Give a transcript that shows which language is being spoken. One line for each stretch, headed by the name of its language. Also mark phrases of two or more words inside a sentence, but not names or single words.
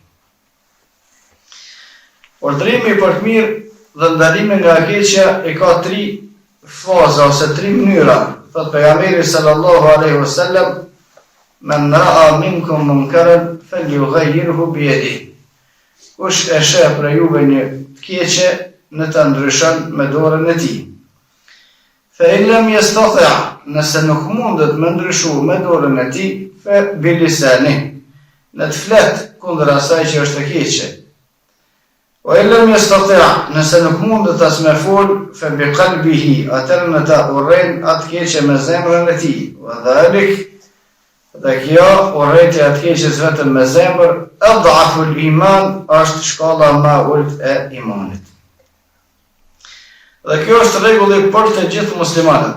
Albanian: Urdhrimi për të mirë dhe ndalimi nga keqja I ka 3 faza ose 3 mënyra. Thot pejgamberi
Arabic: صلى الله عليه وسلم من رأى منكم منكرا فليغيره بيده.
Albanian: Kush e sheh për juve një keqe, në të ndryshon me dorën e tij.
Arabic: فإن لم يستطع',
Albanian: nëse nuk mundet me ndryshu me dorën e tij,
Arabic: فبلساني,
Albanian: në të flet kundër asaj që është e keqe.
Arabic: وإن لم يستطع',
Albanian: nëse nuk mundet as me fol,
Arabic: فبقلبه,
Albanian: atëherë në ta urrejn atë keqe me zemrën e tij.
Arabic: وذلك,
Albanian: dhe kjo urrejtja atë keqes vetëm me zemër,
Arabic: أضعف الإيمان,
Albanian: është shkalla ma ulët e imanit. Dhe kjo është rregulli për të gjithë muslimanët.